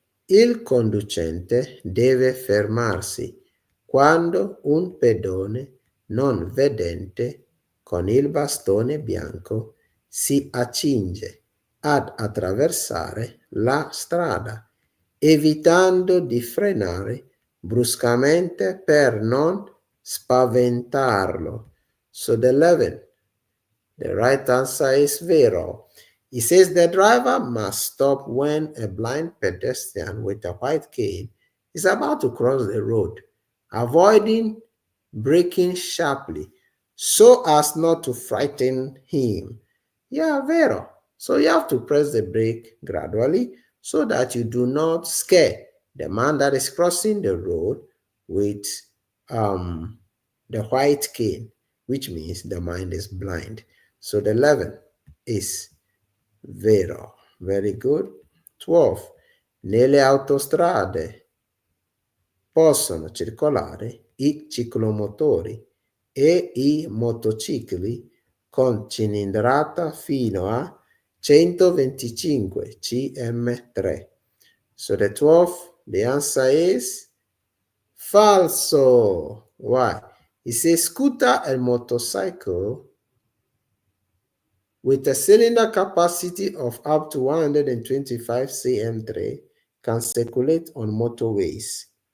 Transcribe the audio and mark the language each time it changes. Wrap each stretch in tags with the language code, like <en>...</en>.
<it>Il conducente deve fermarsi quando un pedone non vedente con il bastone bianco si accinge ad attraversare la strada, evitando di frenare bruscamente per non spaventarlo.</it> <en>So the 11, the right answer is vero. It says the driver must stop when a blind pedestrian with a white cane is about to cross the road, avoiding braking sharply so as not to frighten him. Yeah, vero. So you have to press the brake gradually so that you do not scare the man that is crossing the road with the white cane, which means the mind is blind. So the 11 is vero. Very good. 12.</en> <it>Nelle autostrade possono circolare i ciclomotori e i motocicli con cilindrata fino a 125 cm3.</it> <en>So the 12th, the answer is falso. Why? It says scooter and motorcycle with a cylinder capacity of up to 125 cm3 can circulate on motorways.</en>